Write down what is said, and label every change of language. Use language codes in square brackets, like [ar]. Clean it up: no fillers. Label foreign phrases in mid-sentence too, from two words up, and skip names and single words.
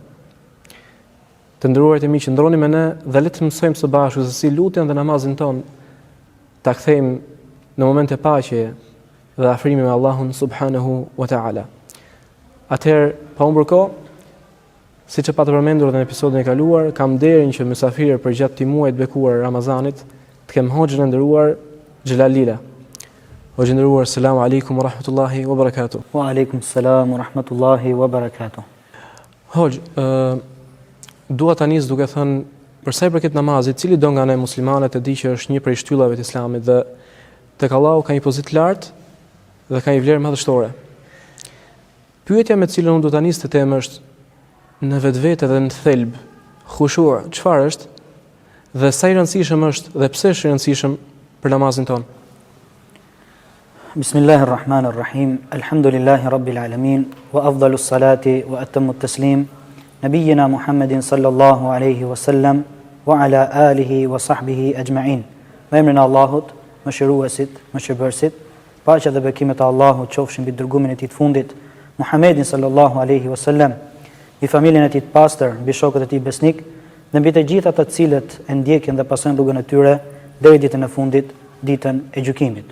[sq] Të nderuarit e mi, qëndroni me ne dhe le të mësojmë së bashku se si lutjen dhe namazin ton ta kthejmë në momente paqeje dhe afrimi me Allahun [ar] سبحانه وتعالى. [sq] Atëherë, pa humbur kohë, siç e patë përmendur edhe në episodin e kaluar, kam nderin që mysafirë për gjatë këtij muaji të bekuar Ramazanit të kem hoxhën e nderuar Xhelalila. Hoxhë nderuar, [ar] السلام عليكم ورحمة الله وبركاته. وعليكم السلام ورحمة الله وبركاته. [sq] Hoxhë, dua ta nis duke thënë për sa i përket namazit, cili do nga ne muslimanët e di që është një prej shtyllave të Islamit dhe tek Allahu ka një pozitë lartë dhe ka një vlerë madhështore. Pyetja me të cilën unë do ta nis të temë është në vetvete dhe në thelb, khushur, çfarë është dhe sa i rëndësishëm është dhe pse është i rëndësishëm për namazin ton? [ar] بسم الله الرحمن الرحيم الحمد لله رب العالمين وأفضل الصلاة وأتم التسليم نبينا محمد صلى الله عليه وسلم وعلى آله وصحبه أجمعين. [sq] Me emrin e Allahut, mëshiruesit, mëshirbërësit, paqja dhe bekimet e Allahut qofshin mbi dërgumin e tij të fundit, Muhammedin [ar] صلى الله عليه وسلم, [sq] mbi familjen e tij të pastër, mbi shokët e tij besnik dhe mbi të gjithë ata të cilët e ndjekin dhe pasojnë rrugën e tyre deri ditën e fundit, ditën e gjykimit.